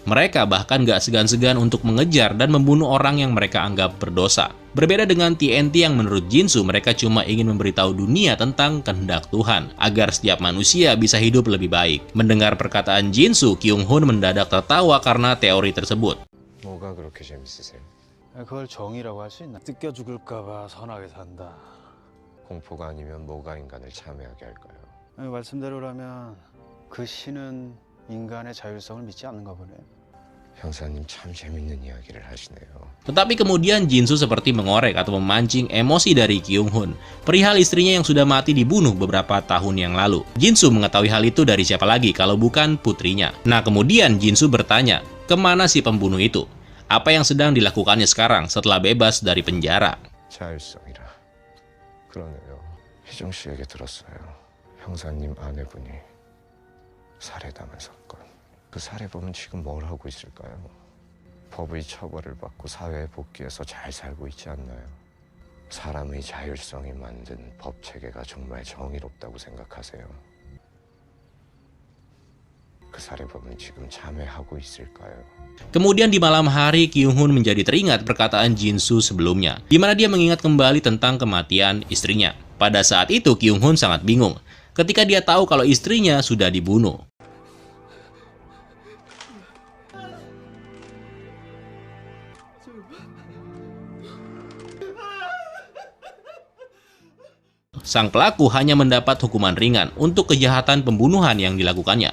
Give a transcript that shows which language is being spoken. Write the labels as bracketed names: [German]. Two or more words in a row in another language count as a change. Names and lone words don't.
[Indonesian] Mereka bahkan gak segan-segan untuk mengejar dan membunuh orang yang mereka anggap berdosa. Berbeda dengan TNT yang menurut Jinsu mereka cuma ingin memberitahu dunia tentang kehendak Tuhan, agar setiap manusia bisa hidup lebih baik. Mendengar perkataan Jinsu, Kyung-hun mendadak tertawa karena teori tersebut. [Korean] 뭐가 그렇게 재밌으세요? 그걸 정의라고 할 수 있나? 뜯겨 죽을까봐 선하게 산다. 공포가 아니면 뭐가 인간을 참여하게 할까요? 말씀대로라면 그 신은 인간의 자율성을 믿지 않는가 보네. 형사님 참 재밌는 이야기를 하시네요. [Indonesian] Tetapi kemudian Jinsu seperti mengorek atau memancing emosi dari Kyung-hun perihal istrinya yang sudah mati dibunuh beberapa tahun yang lalu. Jinsu mengetahui hal itu dari siapa lagi kalau bukan putrinya. Nah kemudian Jinsu bertanya, kemana si pembunuh itu? Apa yang sedang dilakukannya sekarang setelah bebas dari penjara? [Korean] 자율성이라. 그러네요. 혜정 씨에게 들었어요. 형사님 아내분이 살해당한 사건. 그 살해범은 지금 뭘 하고 있을까요? 법의 처벌을 받고 사회에 복귀해서 잘 살고 있지 않나요? 사람의 자율성이 만든 법 체계가 정말 정의롭다고 생각하세요? 그 살해범은 지금 참회하고 있을까요? [Indonesian] Kemudian di malam hari, Kyung-hun menjadi teringat perkataan Jinsu sebelumnya, di mana dia mengingat kembali tentang kematian istrinya. Pada saat itu, Kyung-hun sangat bingung ketika dia tahu kalau istrinya sudah dibunuh. Sang pelaku hanya mendapat hukuman ringan untuk kejahatan pembunuhan yang dilakukannya.